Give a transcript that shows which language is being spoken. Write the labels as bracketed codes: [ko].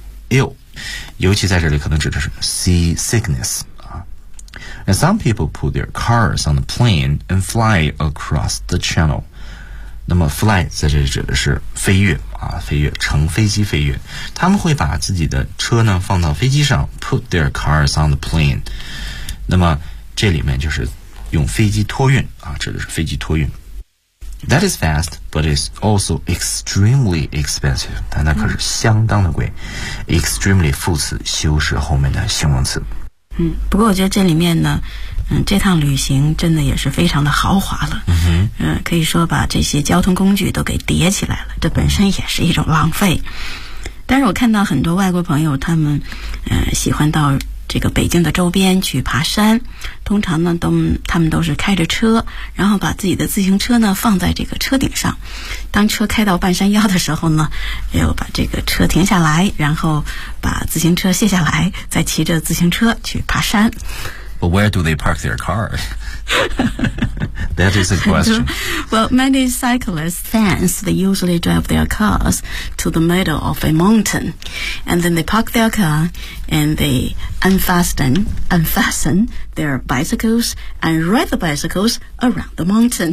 [en] Ill， [zh] 尤其在这里可能指的是 [en] seasickness、And some people put their cars on the plane and fly across the channel。 [zh] 那么 fly 在这里指的是飞跃、飞跃，乘飞机飞跃。他们会把自己的车呢放到飞机上， put their cars on the plane。那么这里面就是用飞机托运、指的是飞机托运。 [en] That is fast, but it's also extremely expensive. [zh] 但那可是相当的贵。Extremely 副词修饰后面的形容词。嗯，不过我觉得这里面呢，这趟旅行真的也是非常的豪华了。嗯哼，可以说把这些交通工具都给叠起来了，这本身也是一种浪费。但是我看到很多外国朋友，他们喜欢到这个北京的周边去爬山，通常呢他们都是开着车，然后把自己的自行车呢放在这个车顶上，当车开到半山腰的时候呢，又把这个车停下来，然后把自行车卸下来，再骑着自行车去爬山。 [en] But where do they park their car? That is a question. Well, many cyclist fans, they usually drive their cars to the middle of a mountain, and then they park their car and they unfasten their bicycles and ride the bicycles around the mountain.